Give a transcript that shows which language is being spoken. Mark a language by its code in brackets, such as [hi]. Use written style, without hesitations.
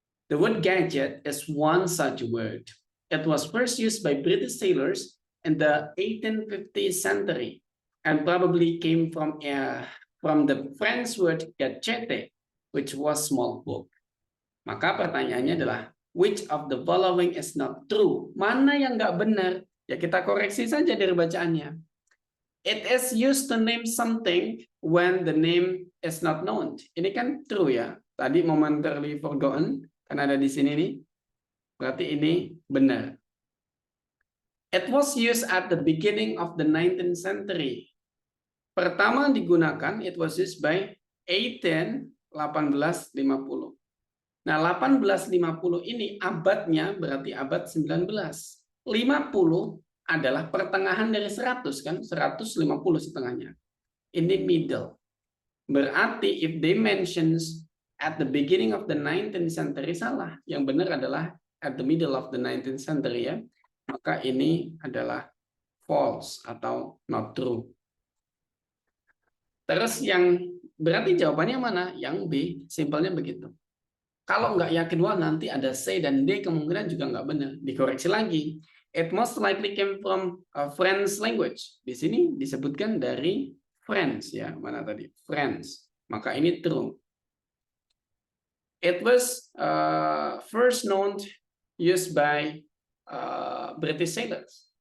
[en] The word gadget is one such word. It was first used by British sailors in the 1850th century and probably came from the French word gadgette, which was small book. [id] Maka pertanyaannya adalah, [en] which of the following is not true? [id] Mana yang nggak benar? Ya kita koreksi saja dari bacaannya. [en] It is used to name something when the name is not known. [id] Ini kan true ya. Tadi [en] momentarily forgotten, [id] kan ada di sini nih. Berarti ini benar. [en] It was used at the beginning of the 19th century. [id] Pertama digunakan, [en] it was used by 1850. [id] Nah, 1850 ini abadnya berarti abad 19. 50 adalah pertengahan dari 100 kan? 150 setengahnya. Ini middle. [en] Berarti if they mentions at the beginning of the 19th century salah. [id] Yang benar adalah [en] at the middle of the 19th century ya. [id] Maka ini adalah false atau [en] not true. [id] Terus yang berarti jawabannya mana? Yang B, simpelnya begitu. Kalau nggak yakin, wah nanti ada C dan D kemungkinan juga nggak benar. Dikoreksi lagi. [en] It most likely came from a French language. [id] Di sini disebutkan dari French ya, mana tadi? French. Maka ini true. [en] It was first known used by British sailors.